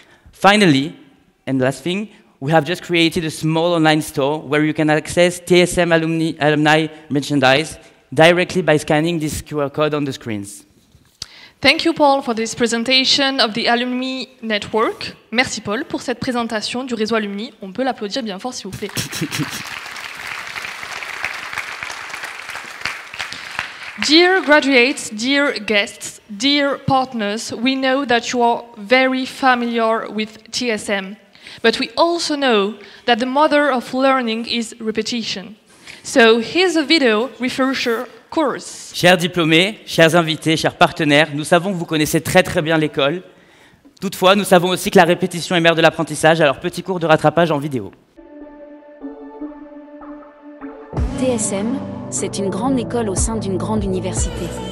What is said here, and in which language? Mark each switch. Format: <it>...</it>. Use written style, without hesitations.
<en>Finally, and last thing, we have just created a small online store where you can access TSM alumni merchandise directly by scanning this QR code on the screens. Thank you, Paul, for this presentation of the Alumni Network.</en> <fr>Merci, Paul, pour cette présentation du réseau Alumni. On peut l'applaudir bien fort, s'il vous plaît.</fr> <en>Dear graduates, dear guests, dear partners, we know that you are very familiar with TSM. But we also know that the mother of learning is repetition. So here's a video refresher course.</en> <fr>Chers diplômés, chers invités, chers partenaires, nous savons que vous connaissez très bien l'école. Toutefois, nous savons aussi que la répétition est mère de l'apprentissage, alors petit cours de rattrapage en vidéo. TSM, c'est une grande école au sein d'une grande université.</fr>